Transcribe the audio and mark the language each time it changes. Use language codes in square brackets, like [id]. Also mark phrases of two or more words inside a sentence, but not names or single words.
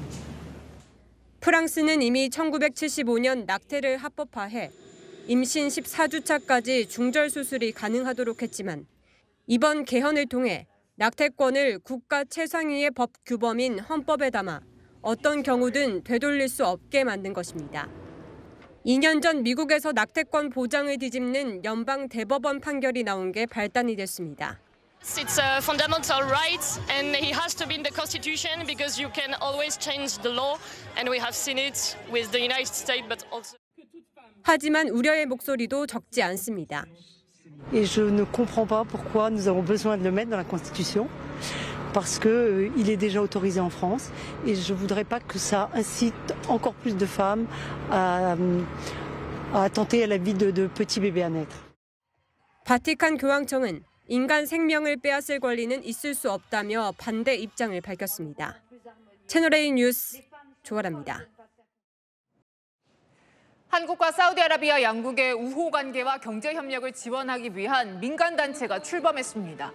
[ko] 프랑스는 이미 1975년 낙태를 합법화해 임신 14주차까지 중절 수술이 가능하도록 했지만 이번 개헌을 통해 낙태권을 국가 최상위의 법 규범인 헌법에 담아 어떤 경우든 되돌릴 수 없게 만든 것입니다. 2년 전 미국에서 낙태권 보장을 뒤집는 연방 대법원 판결이 나온 게 발단이 됐습니다. [en] It's a fundamental right and it has to be in the Constitution because you can always change the law and we have seen it with the United States but also [ko] 하지만 우려의 목소리도 적지 않습니다. [fr] Et je ne comprends pas pourquoi nous avons besoin de le mettre dans la Constitution parce que il est déjà autorisé en France et je voudrais pas que ça incite encore plus de femmes à attenter à la vie de petits bébés à naître. [ko] 바티칸 교황청은 인간 생명을 빼앗을 권리는 있을 수 없다며 반대 입장을 밝혔습니다. 채널A 뉴스 조아라입니다. 한국과 사우디아라비아 양국의 우호 관계와 경제 협력을 지원하기 위한 민간 단체가 출범했습니다.